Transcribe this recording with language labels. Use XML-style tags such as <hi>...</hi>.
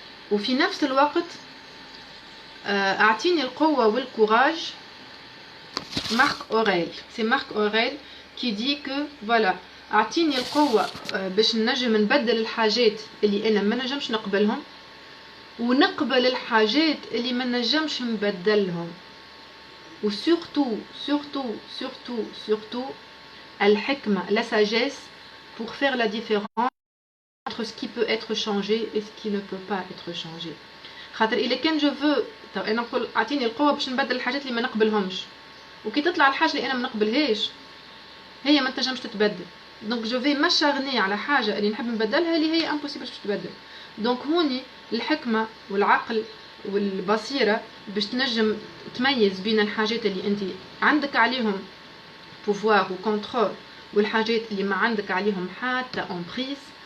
<ar>وفي نفس الوقت اعطيني القوة والكوراج.</ar> <fr>Marc Aurèle, c'est Marc Aurèle qui dit que voilà</fr> <ar>اعطيني القوة باش نجم نبدل الحاجات اللي انا ما نجمش نقبلهم ونقبل الحاجات اللي ما نجمش نبدلهم. وسورتو سورتو سورتو سورتو الحكمة</ar> <fr>la sagesse pour faire la différence entre ce qui peut être changé et ce qui ne peut pas être changé.</fr> <ar>خاطر إلا كان جو فو انا نقول اعطيني القوة باش نبدل الحاجات اللي ما نقبلهمش وكي تطلع الحاجة اللي انا ما نقبلهاش هي ما تنجمش تتبدل. دونك جو في مشارني على حاجة اللي نحب نبدلها اللي هي امبوسيبل باش تتبدل. دونك هوني الحكمة والعقل والبصيرة باش تنجم تميز بين الحاجات اللي انت عندك عليهم بوفوار وكونترول والحاجات اللي ما عندك عليهم حتى امبريس.</ar>